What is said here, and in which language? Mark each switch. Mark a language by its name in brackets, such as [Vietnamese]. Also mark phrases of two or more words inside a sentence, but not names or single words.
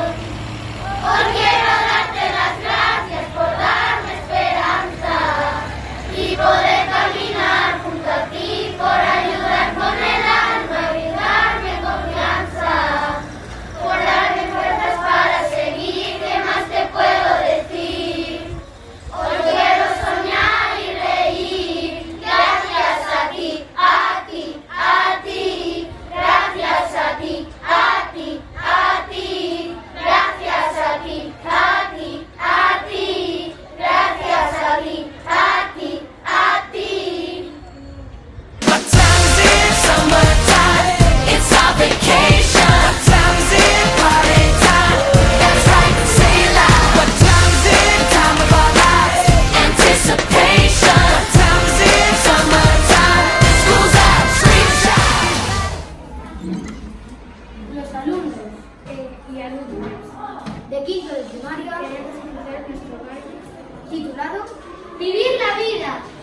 [Spanish] Hoy quiero darte las gracias por darme esperanza y poder caminar junto a ti, por ayudar con el alma, brindarme confianza, por darme fuerzas para seguir, ¿qué más te puedo decir? Hoy quiero soñar y reír, gracias a ti, a ti, a ti, gracias a ti, a ti, a ti, gracias a ti, a ti, a ti, gracias a ti, a ti, a ti. [English] What time is it? Summertime. It's our vacation. What time is it? Party time. That's right, say it loud. What time is it? Time of our lives. Anticipation. What time is it? Summertime. School's out, streets out. [Spanish] Los alumnos y alumnas de quinto de primaria queremos empezar nuestro baile titulado Vivir la vida.